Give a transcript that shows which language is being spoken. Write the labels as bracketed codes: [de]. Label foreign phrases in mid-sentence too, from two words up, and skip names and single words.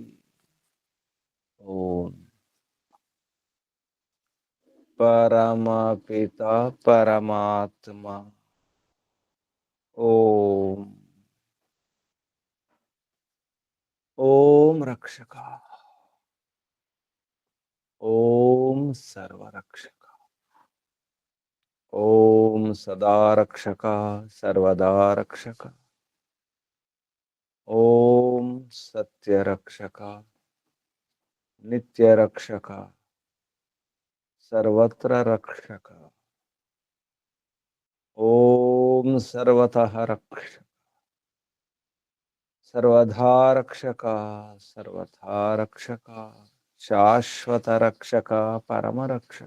[sa] ఓం. పరమపిత పరమాత్మ ఓం. ఓం రక్షక ఓం సర్వరక్షక ओम सदा रक्षक सर्वदा रक्षक। ओम सत्य रक्षक नित्य रक्षक सर्वत्र रक्षक। ओम सर्वतः रक्षक सर्वधा रक्षक सर्वथा रक्षक शाश्वत रक्षक परम रक्षक।